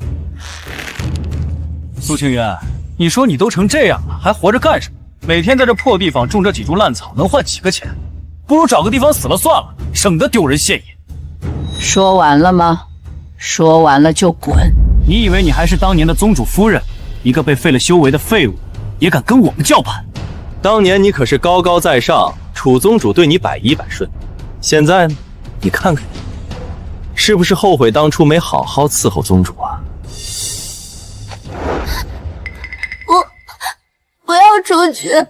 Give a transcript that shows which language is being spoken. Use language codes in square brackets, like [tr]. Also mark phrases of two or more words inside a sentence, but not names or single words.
[zh] 蘇清淵，你說你都成這樣了，還活着幹什麼？每天在這破地方種這幾株爛草，能換幾個錢？不如找個地方死了算了，省得丟人現眼。說完了嗎？說完了就滾。你以為你還是當年的宗主夫人，一個被廢了修為的廢物，也敢跟我們叫板？當年你可是高高在上，楚宗主對你百依百順，现在呢？你看看，是不是后悔当初没好好伺候宗主啊？不要出去！